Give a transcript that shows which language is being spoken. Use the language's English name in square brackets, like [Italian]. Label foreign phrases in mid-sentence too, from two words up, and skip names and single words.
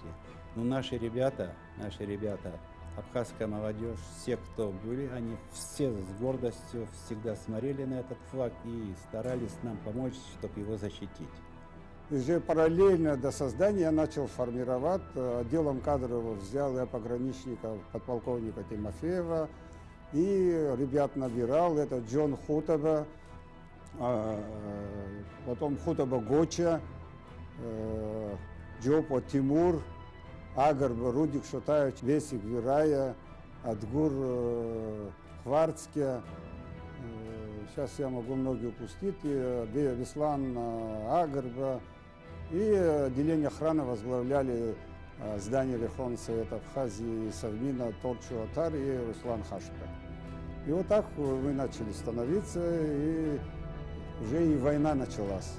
[Russian] Но наши ребята, абхазская молодежь, все, кто были, они все с гордостью всегда смотрели на этот флаг и старались нам помочь, чтобы его защитить. Уже параллельно до создания я начал формировать. Отделом кадров взял я пограничника, подполковника Тимофеева, и ребят набирал. Это Джон Хутаба, потом Хутаба Гоча, Джопо Тимур, Агарба Рудик Шотаевич, Весик Вирая, Адгур Хварцке. Сейчас я могу многие упустить. Веслан Агарба. И отделение охраны возглавляли здание Верховного Совета Абхазии Совмина Торчу Атар и Руслан Хашка. И вот так мы начали становиться, и уже и война началась.